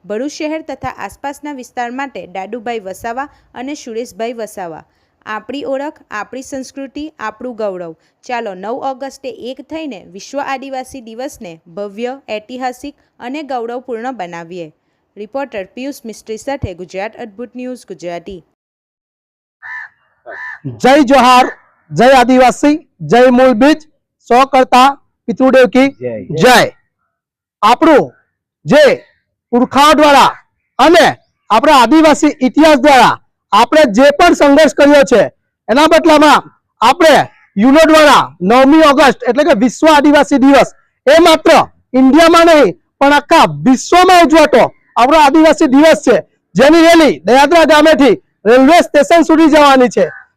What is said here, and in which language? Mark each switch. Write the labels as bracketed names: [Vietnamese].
[Gujarati] ભરૂચ શહેર તથા આસપાસના વિસ્તાર માટે દાદુભાઈ વસાવા અને સુરેશભાઈ વસાવા। આપણી ઓળખ, આપણી સંસ્કૃતિ, આપણું ગૌરવ। ચાલો 9 ઓગસ્ટે એક થઈને વિશ્વ આદિવાસી દિવસને ભવ્ય, ઐતિહાસિક અને ગૌરવપૂર્ણ બનાવીએ। રિપોર્ટર પિયુષ મિસ્ત્રી સાથે ગુજરાત અદ્ભુત ન્યૂઝ ગુજરાતી। [Hindi] जय जोहार, जय आदिवासी, जय मूल बीज, सौ करता पितृदेव की जय। [Gujarati] આપણું જે પુરખાઓ દ્વારા અને આપણા આદિવાસી ઇતિહાસ દ્વારા આપણે જે પણ સંઘર્ષ કર્યો છે એના બદલામાં આપણે યુનો દ્વારા 9મી ઓગસ્ટ એટલે કે વિશ્વ આદિવાસી દિવસ એ માત્ર ઇન્ડિયામાં નહીં પણ આખા વિશ્વમાં ઉજવાતો આપણો આદિવાસી દિવસ છે, જેની રેલી દયાદરા ગામેથી રેલવે સ્ટેશન સુધી જવાની છે।